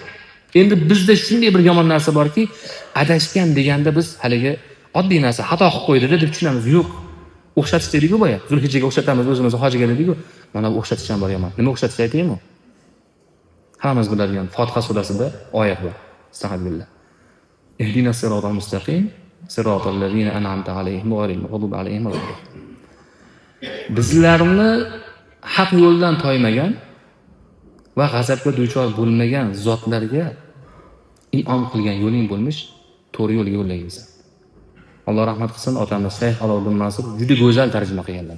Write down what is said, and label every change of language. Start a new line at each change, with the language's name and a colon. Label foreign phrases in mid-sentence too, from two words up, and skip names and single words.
Uzbek: Endi bizda shunday bir yomon narsa borki, adashgan deganda biz haligi oddiy narsa xato qilib qo'ydi deb tushunamiz. Yo'q. O'xshatish deydi-ku boya. Zulhijjaga o'xshatamiz, o'zimizni hojiga deydi-ku. Mana bu o'xshatish ham bor yomon. Nima o'xshatish aytaymi? Hammamiz biladigan Fotiha surasida oyat bor. Astagfirullah.
Arabic: اهدنا الصراط المستقيم صراط الذين أنعمت عليهم غير المغضوب عليهم.
Uzbek: Bizlarni haq yo'ldan toymagan va g'azabga duchor bo'lmagan zotlarga in'om qilgan yo'ling bo'lmish, to'g'ri yo'lga yo'llaysiz. Alloh rahmat qilsin, otamiz Shayx Aloddin Nasir juda go'zal tarjima qilganlar.